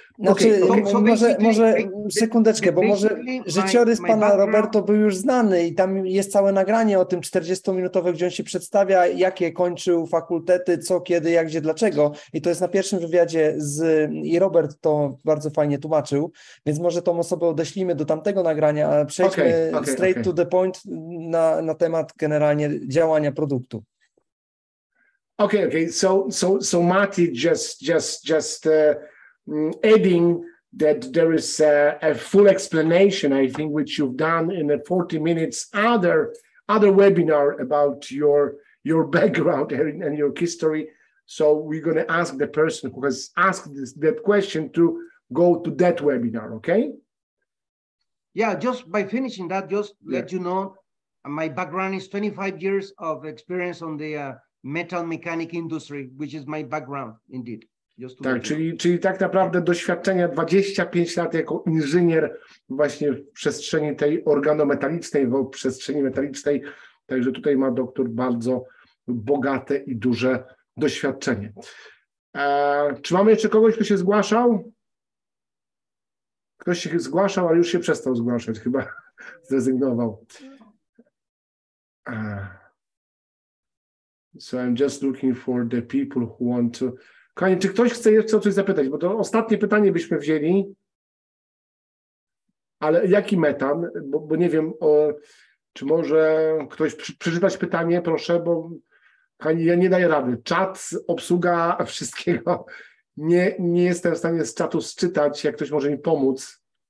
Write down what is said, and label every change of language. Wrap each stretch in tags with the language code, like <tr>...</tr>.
<pl>Znaczy, może sekundeczkę, bo może życiorys pana Roberto był już znany i tam jest całe nagranie o tym 40-minutowe, gdzie on się przedstawia, jakie kończył fakultety, co, kiedy, jak, gdzie, dlaczego. I to jest na pierwszym wywiadzie i Robert to bardzo fajnie tłumaczył, więc może tą osobę odeślimy do tamtego nagrania, ale przejdźmy</pl> <en>straight to the point</en> <pl>na temat generalnie działania produktu.</pl> <en>Okay. So Mati just adding that there is a full explanation, I think, which you've done in a 40 minutes other webinar about your background and your history. So we're going to ask the person who has asked that question to go to that webinar. Okay. Yeah, just by finishing that, let you know, my background is 25 years of experience on the metal mechanic industry, which is my background indeed.</en> <pl>Tak, czyli tak naprawdę doświadczenia 25 lat jako inżynier właśnie w przestrzeni tej organometalicznej, w przestrzeni metalicznej. Także tutaj ma doktor bardzo bogate i duże doświadczenie. Czy mamy jeszcze kogoś, kto się zgłaszał? Ktoś się zgłaszał, ale już się przestał zgłaszać, chyba zrezygnował.</pl> <en>So I'm just looking for the people who want to...</en> <pl>Kochani, czy ktoś chce jeszcze o coś zapytać? Bo to ostatnie pytanie byśmy wzięli. Ale jaki metan? Bo nie wiem, czy może ktoś przeczytać pytanie, proszę, bo kochani, ja nie daję rady. Czat, obsługa wszystkiego. Nie jestem w stanie z czatu sczytać, jak ktoś może mi pomóc.</pl>